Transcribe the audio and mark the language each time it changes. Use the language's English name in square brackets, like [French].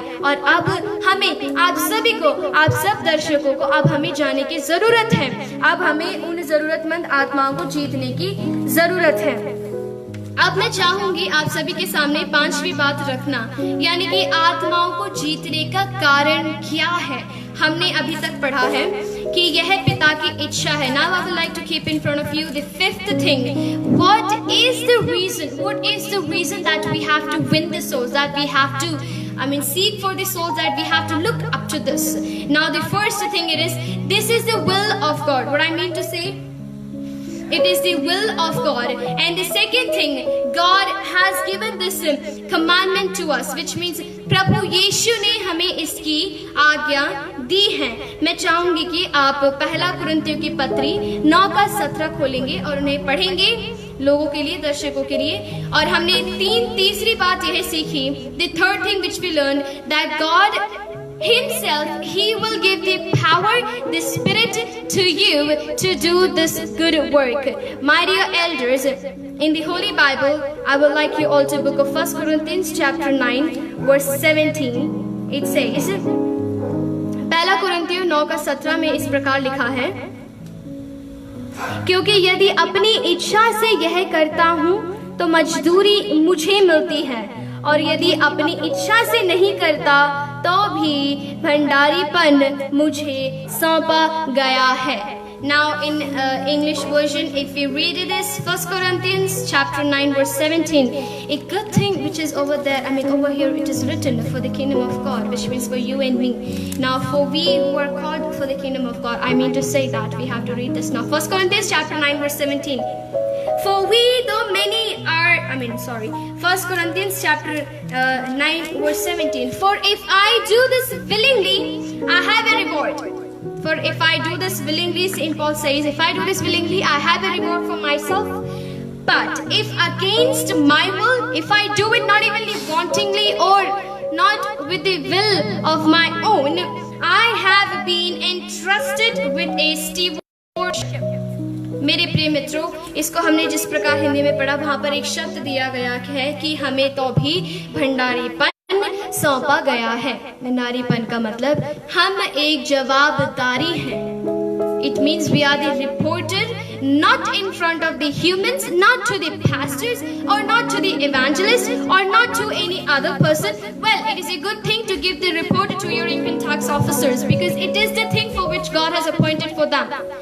[Hindi] और अब हमें आप सभी को, आप सब दर्शकों को अब हमें जाने की जरूरत है, अब हमें उन जरूरतमंद आत्माओं को जीतने की जरूरत है। अब मैं चाहूंगी आप सभी के सामने पांचवी बात रखना, यानी कि आत्माओं को जीतने का कारण क्या है। हमने अभी तक पढ़ा है कि यह पिता की इच्छा है। [English] Now I would like to keep in front of you the fifth thing. What is the reason? What is the reason that we have to win the souls? That we have to, seek for the souls, that we have to look up to this. Now the first thing it is, this is the will of God. What I mean to say? It is the will of God. And the second thing, God has given this commandment to us, which means [Hindi] प्रभु यीशु ने हमें इसकी आज्ञा दी है। मैं चाहूंगी कि आप पहला कुरिन्थियों की पत्री 9:17 खोलेंगे और उन्हें पढ़ेंगे लोगों के लिए, दर्शकों के लिए। और हमने तीसरी बात यह सीखी, [English] the third thing which we learned, that God Himself, He will give the power, the Spirit to you to do this good work. My dear elders, in the Holy Bible, I would like you all to book of 1 Corinthians chapter 9 verse 17. It says, [Hindi] पहला कुरिन्थियों 9:17 में इस प्रकार लिखा है, क्योंकि यदि अपनी इच्छा से यह करता हूँ तो मजदूरी मुझे मिलती है, और यदि अपनी इच्छा से नहीं करता तो भी भंडारीपन मुझे सौंपा गया है। [English] Now in English version, if we read it as 1 Corinthians chapter 9 verse 17, a good thing which is over there, over here it is written for the kingdom of God, which means for you and me. Now for we who are called for the kingdom of God, I mean to say that we have to read this now. 1 Corinthians chapter 9 verse 17. For we, though many are, 1 Corinthians chapter 9 verse 17. For if I do this willingly, I have a reward. For if I do this willingly, St. Paul says, if I do this willingly, I have a reward for myself. But if against my will, if I do it not even wantingly or not with the will of my own, I have been entrusted with a stewardship. [Hindi] मेरे प्रिय मित्रों, इसको हमने जिस प्रकार हिंदी में पढ़ा, वहां पर एक शब्द दिया गया है कि हमें तो भी भंडारीपन सौंपा गया है। भंडारीपन का मतलब हम एक जवाबदारी हैं। [English] It means we are the reporter, not in front of the humans, not to the pastors or not to the evangelists or not to any other person. Well, it is a good thing to give the report to your income tax officers because it is the thing for which God has appointed for them.